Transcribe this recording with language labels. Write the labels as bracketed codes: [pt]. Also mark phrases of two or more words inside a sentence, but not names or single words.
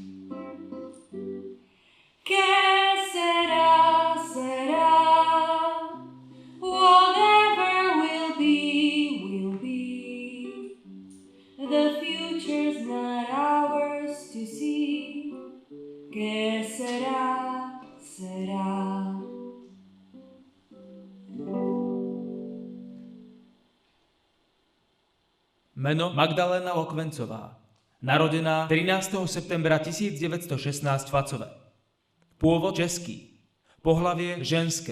[es] Que sera, sera. [en] Whatever will be, will be. The future's not ours to see. [es] Que sera, sera. [sk] Meno Magdaléna Lokvencová. Narodená 13. septembra 1916 v Facove. Pôvod český. Pohlavie ženské.